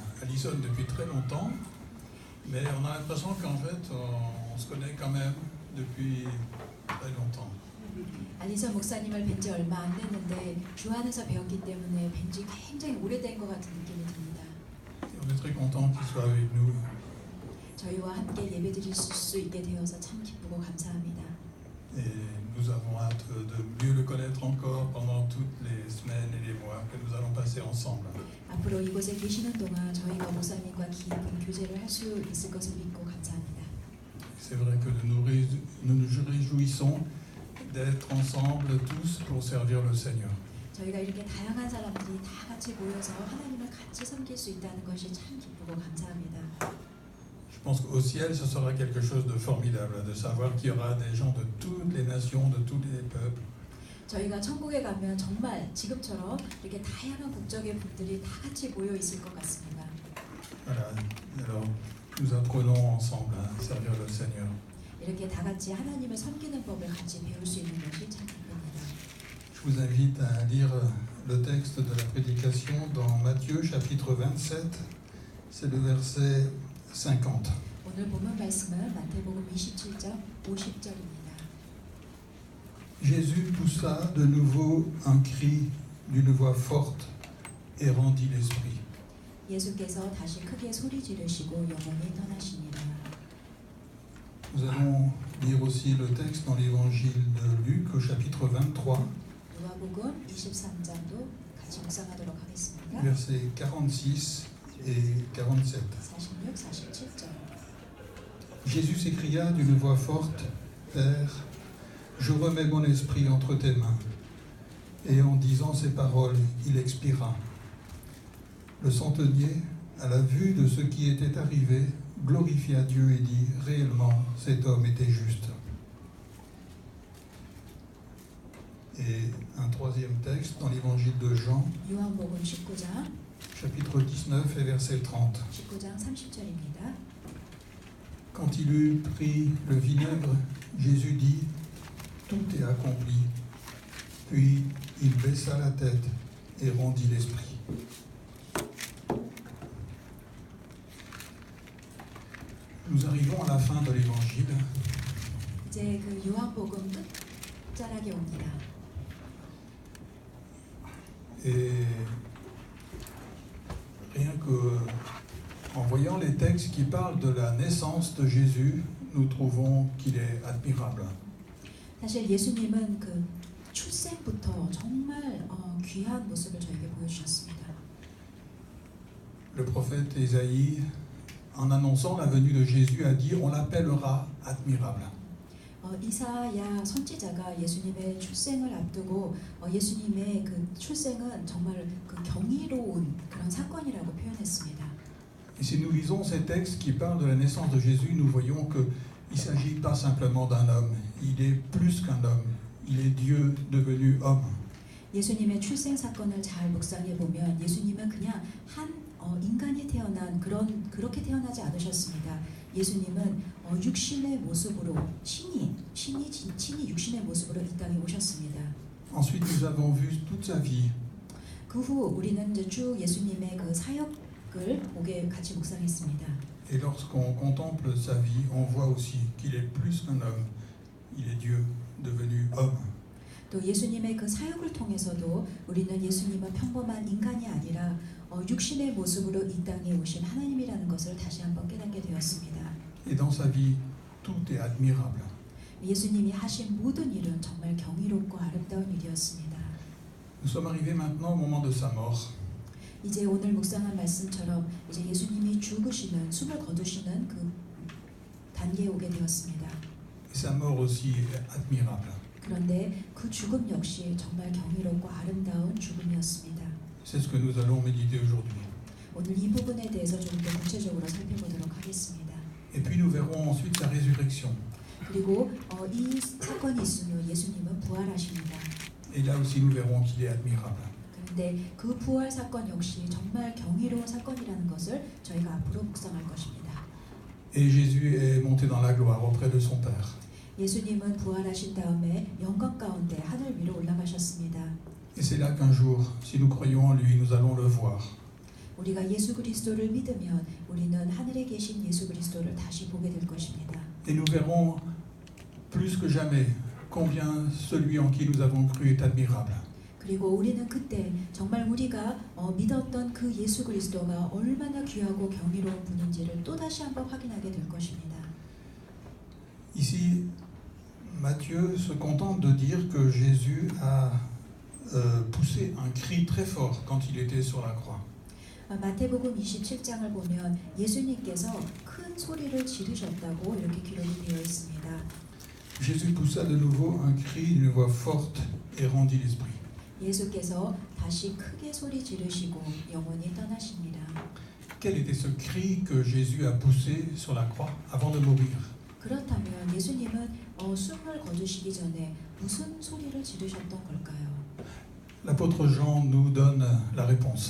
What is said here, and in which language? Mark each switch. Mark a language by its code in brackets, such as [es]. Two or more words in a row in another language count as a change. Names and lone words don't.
[fr] Alison depuis très longtemps, mais on a l'impression qu'en fait, on se connaît quand même depuis très longtemps. [ko] 알리선 목사님을 뵌 지 얼마 안 됐는데 주 안에서 배웠기 때문에 뵌 지 굉장히 오래된 것 같은 느낌이 듭니다. [fr] Et on est très content qu'il soit avec nous. [ko] 저희와 함께 예배드릴 수 있게 되어서 참 기쁘고 감사합니다. [fr] Et nous avons hâte de mieux le connaître encore pendant toutes les semaines et les mois que nous allons passer ensemble. [ko] 앞으로 이곳에 계시는 동안 저희가 목사님과 깊은 교제를 할 수 있을 것을 믿고 감사합니다. [fr] C'est vrai que nous nous réjouissons d'être ensemble tous pour servir le Seigneur. [ko] 저희가 이렇게 다양한 사람들이 다 같이 모여서 하나님을 같이 섬길 수 있다는 것이 참 기쁘고 감사합니다. [fr] Je pense qu'au ciel, ce sera quelque chose de formidable, de savoir qu'il y aura des gens de toutes les nations, de tous les peuples. [ko] 저희가 천국에 가면 정말 지금처럼 이렇게 다양한 국적의 분들이 다 같이 모여 있을 것 같습니다. [fr] Voilà. Alors, nous apprenons ensemble à servir le Seigneur. [ko] 이렇게 다 같이 하나님을 섬기는 법을 같이 배울 수 있는 것이 참 기쁩니다. [fr] Je vous invite à lire le texte de la prédication dans Matthieu chapitre 27, c'est le verset 50. [ko] 오늘 본문 말씀은 마태복음 27장 50절입니다. [fr] Jésus poussa de nouveau un cri d'une voix forte et rendit l'esprit. [ko] 예수께서 다시 크게 소리 지르시고 영혼이 떠나시니라. [fr] Nous allons lire aussi le texte dans l'évangile de Luc au chapitre 23, [ko] 누가복음 23장도 같이 묵상하도록 하겠습니다. [fr] versets 46 et 47. [ko] 46, 47절. [fr] Jésus s'écria d'une voix forte, « Père, je remets mon esprit entre tes mains. » Et en disant ces paroles, il expira. Le centenier, à la vue de ce qui était arrivé, glorifia Dieu et dit, « Réellement, cet homme était juste. » Et un troisième texte dans l'évangile de Jean, [ko] 요한복음 19장 [fr] chapitre 19 et verset 30. [ko] 19장 30절입니다. [fr] Quand il eut pris le vinaigre, Jésus dit, « Tout est accompli. » Puis il baissa la tête et rendit l'esprit. Nous arrivons à la fin de l'évangile. [ko] 이제 그 요한복음 끝자락에 옵니다. [fr] Et rien que en voyant les textes qui parlent de la naissance de Jésus, nous trouvons qu'il est admirable. [ko] 사실 예수님은 그 출생부터 정말 귀한 모습을 저에게 보여주셨습니다. [fr] Le prophète Ésaïe, en annonçant la venue de Jésus, a dit « On l'appellera admirable ». [ko] 이사야 선지자가 예수님의 출생을 앞두고 예수님의 그 출생은 정말 그 경이로운 그런 사건이라고 표현했습니다. [fr] Et si nous lisons ces textes qui parlent de la naissance de Jésus, nous voyons qu'il ne s'agit pas simplement d'un homme, il est plus qu'un homme, il est Dieu devenu homme. [ko] 예수님의 출생 사건을 잘 묵상해 보면 예수님은 그냥 한 인간이 태어난 그렇게 태어나지 않으셨습니다. 예수님은 육신의 모습으로 신이 육신의 모습으로 이 땅에 오셨습니다. [fr] Ensuite, nous avons vu toute sa vie. [ko] 그 후 우리는 이제 쭉 예수님의 그 사역을 보게 같이 묵상했습니다. [fr] Et lorsqu'on contemple sa vie, on voit aussi qu'il est plus qu'un homme, il est Dieu devenu homme. [ko] 또 예수님의 그 사역을 통해서도 우리는 예수님은 평범한 인간이 아니라 육신의 모습으로 이 땅에 오신 하나님이라는 것을 다시 한번 깨닫게 되었습니다. [fr] Et dans sa vie, tout est admirable. [ko] 예수님이 하신 모든 일은 정말 경이롭고 아름다운 일이었습니다. [fr] Nous sommes arrivés maintenant au moment de sa mort. [ko] 이제 오늘 묵상한 말씀처럼 이제 예수님이 죽으시는 숨을 거두시는 그 단계에 오게 되었습니다. [fr] Et sa mort aussi est admirable. [ko] 그런데 그 죽음 역시 정말 경이롭고 아름다운 죽음이었습니다. [fr] C'est ce que nous allons méditer aujourd'hui. [ko] 오늘 이 부분에 대해서 좀 더 구체적으로 살펴보도록 하겠습니다. [fr] Et puis nous verrons ensuite sa résurrection. [ko] 그리고 이 사건이 있은 후 예수님은 부활하십니다. [fr] Et là aussi nous verrons qu'il est admirable. [ko] 그런데 그 부활 사건 역시 정말 경이로운 사건이라는 것을 저희가 앞으로 묵상할 것입니다. [fr] Et Jésus est monté dans la gloire auprès de son Père. [ko] 예수님은 부활하신 다음에 영광 가운데 하늘 위로 올라가셨습니다. [fr] Et c'est là qu'un jour, si nous croyons en lui, nous allons le voir. [ko] 우리가 예수 그리스도를 믿으면 우리는 하늘에 계신 예수 그리스도를 다시 보게 될 것입니다. [fr] Et nous verrons plus que jamais combien celui en qui nous avons cru est admirable. [ko] 그리고 우리는 그때 정말 우리가 믿었던 그 예수 그리스도가 얼마나 귀하고 경이로운 분인지를 또다시 한번 확인하게 될 것입니다. [fr] Ici, Matthieu se contente de dire que Jésus a poussé un cri très fort quand il était sur la croix. [ko] 마태복음 27장을 보면 예수님께서 큰 소리를 지르셨다고 이렇게 기록이 되어 있습니다. [fr] Jésus poussa de nouveau un cri d'une voix forte et rendit l'esprit. [ko] 예수께서 다시 크게 소리 지르시고 영혼이 떠나십니다. [fr] Quel était ce cri que Jésus a poussé sur la croix avant de mourir? [ko] 그렇다면 예수님은 숨을 거두시기 전에 무슨 소리를 지르셨던 걸까요? [fr] L'apôtre Jean nous donne la réponse.